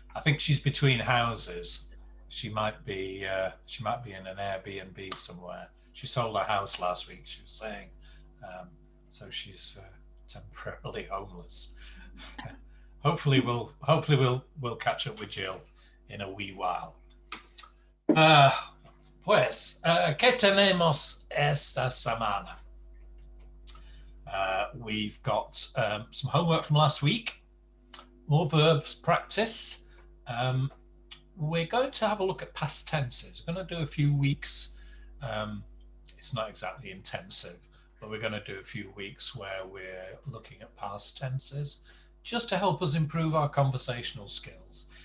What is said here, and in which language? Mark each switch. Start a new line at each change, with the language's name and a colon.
English: I think she's between houses. She might be in an Airbnb somewhere. She sold her house last week, she was saying. So she's temporarily homeless. Hopefully we'll catch up with Jill in a wee while.
Spanish: Pues, ¿qué tenemos esta semana?
English: We've got some homework from last week, more verbs practice. We're going to have a look at past tenses. We're going to do a few weeks. It's not exactly intensive, but we're going to do a few weeks where we're looking at past tenses just to help us improve our conversational skills.